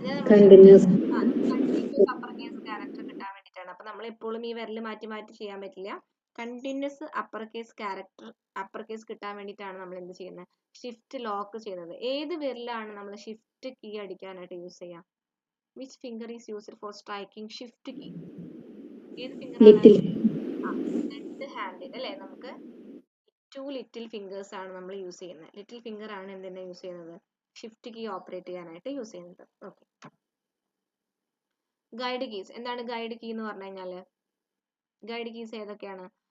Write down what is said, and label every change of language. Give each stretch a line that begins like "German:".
Malayalam: Continuous upper case character കിട്ടാൻ വേണ്ടിയിട്ടാണ്. അപ്പൊ നമ്മൾ എപ്പോഴും ഈ വിരൽ മാറ്റി മാറ്റി ചെയ്യാൻ പറ്റില്ല. കണ്ടിന്യൂസ് അപ്പർ കേസ് കിട്ടാൻ വേണ്ടിയിട്ടാണ് നമ്മൾ എന്ത് ചെയ്യുന്നത്? ഷിഫ്റ്റ് ലോക്ക് ചെയ്യുന്നത്. ഏത് വിരലാണ് നമ്മൾ ഷിഫ്റ്റ് കീ അടിക്കാനായിട്ട് യൂസ് ചെയ്യാം?
English: Which finger is used for striking shift key?
Malayalam: ഏത് ഫിംഗർ ആണ്? ലെഫ്റ്റ് ഹാൻഡിൽ അല്ലേ? നമുക്ക് 2 ലിറ്റിൽ ഫിംഗേഴ്സ് ആണ് നമ്മൾ യൂസ് ചെയ്യുന്നത്. ലിറ്റിൽ ഫിംഗർ ആണ് എന്തിനാ യൂസ് ചെയ്യുന്നത്? ഷിഫ്റ്റ് കീ ഓപ്പറേറ്റ് ചെയ്യാനായിട്ട് യൂസ് ചെയ്യുന്നത്. ഓക്കെ. Guide keys. എന്താണ് ഗൈഡ് കീ എന്ന് പറഞ്ഞു കഴിഞ്ഞാല്? ഗൈഡ് കീസ് ഏതൊക്കെയാണ്?